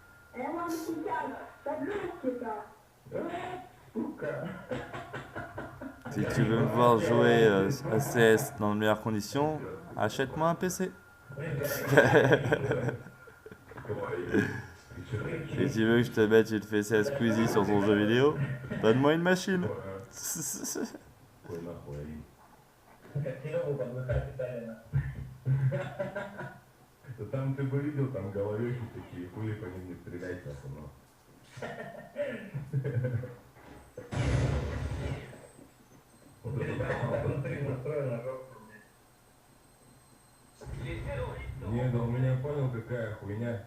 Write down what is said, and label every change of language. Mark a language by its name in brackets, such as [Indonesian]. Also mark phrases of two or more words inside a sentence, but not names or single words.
[French] Si tu veux me voir jouer à CS dans de meilleures conditions, achète-moi un PC. Si tu veux que je te mette une fessée à Squeezie sur ton jeu vidéo, donne-moi une machine. [Russian] Ой, нахуй, Алин. Да там ты бы видел, там головешки такие, хули по ним не стрелять, нахуй, но. Вот это не, да у меня понял, какая хуйня.